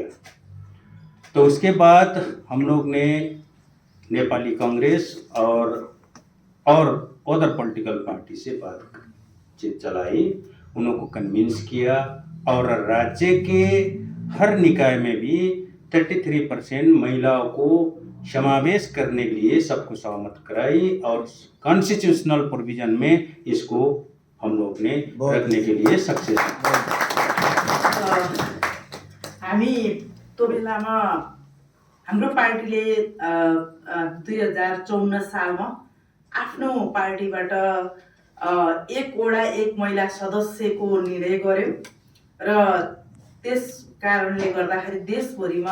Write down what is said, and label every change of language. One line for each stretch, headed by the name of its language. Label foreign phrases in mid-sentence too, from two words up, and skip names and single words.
Hindi: तो उसके बाद हम लोग ने नेपाली कांग्रेस और
English: other political party
Hindi: से बातचीत चलाई, उनको कन्विंस किया और राज्य के हर निकाय में भी 33% महिलाओं को समावेश करने के लिए सबको सहमत कराई और
English: constitutional provision
Hindi: में इसको हम लोग ने रखने के लिए सक्सेस।
Nepali: हामी त्यो बेलामा हाम्रो पार्टीले 2054 सालमा आफ्नो पार्टीबाट एक वडा एक महिला सदस्यको निर्णय गर्यो र त्यस कारणले गर्दाखेरि देशभरिमा